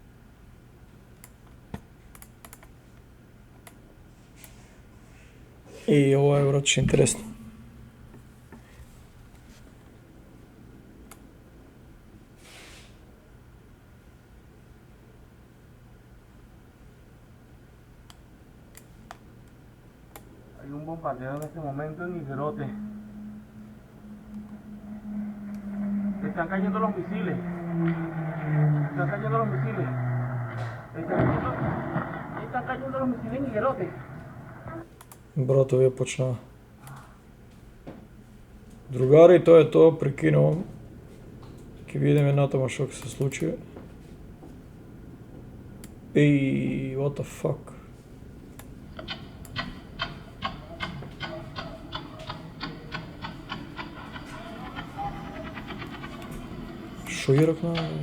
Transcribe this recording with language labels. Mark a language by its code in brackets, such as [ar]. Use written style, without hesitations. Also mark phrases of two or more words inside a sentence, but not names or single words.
[mk] И ова е враче интересно. [es] Hay un bombardeo en este momento en Iguerote. Están cayendo los misiles. Están cayendo los misiles. Están cayendo los misiles en Iguerote. [mk] Брат, овие почнаа. Другари, тоа е тоа, прекинувам. Ќе видиме натаму што ќе се случи. Ей, [en] what the fuck? [mk] Шо ја ракна?